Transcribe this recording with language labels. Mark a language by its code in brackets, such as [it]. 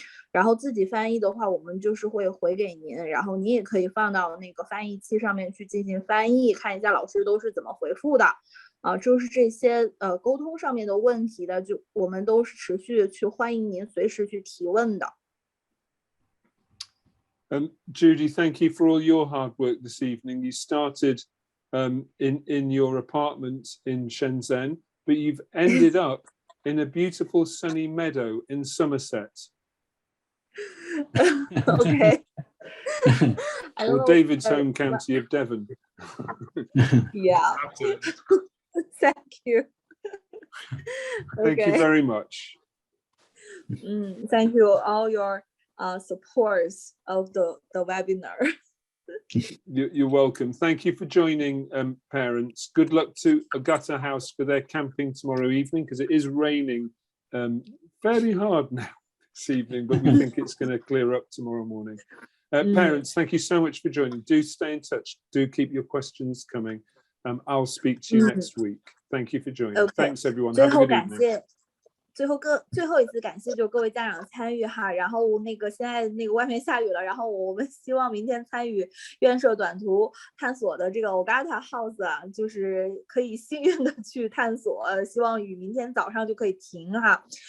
[zh] 然后自己翻译的话，我们就是会回给您，然后您也可以放到那个翻译器上面去进行翻译，看一下老师都是怎么回复的。就是这些沟通上面的问题的，就我们都是持续去欢迎您随时去提问的。 [en] Judy, thank you for all your hard work this evening. You started in your apartment in Shenzhen, but you've ended up in a beautiful sunny meadow in Somerset. Okay. Or David's home county of Devon. Yeah. Thank you. Thank you very much. Thank you all your supports of the webinar. You're welcome. Thank you for joining, parents. Good luck to Agata House for their camping tomorrow evening, because it is raining fairly hard now this evening, but we think it's going to clear up tomorrow morning. Parents, thank you so much for joining. Do stay in touch. Do keep your questions coming. I'll speak to you next week. Thank you for joining. Okay. Thanks, everyone. Have a good evening. [zh] 最后一次感谢就各位家长参与哈，然后那个现在那个外面下雨了，然后我们希望明天参与院舍短途探索的这个 Ogata House 啊，就是可以幸运的去探索，希望雨明天早上就可以停哈。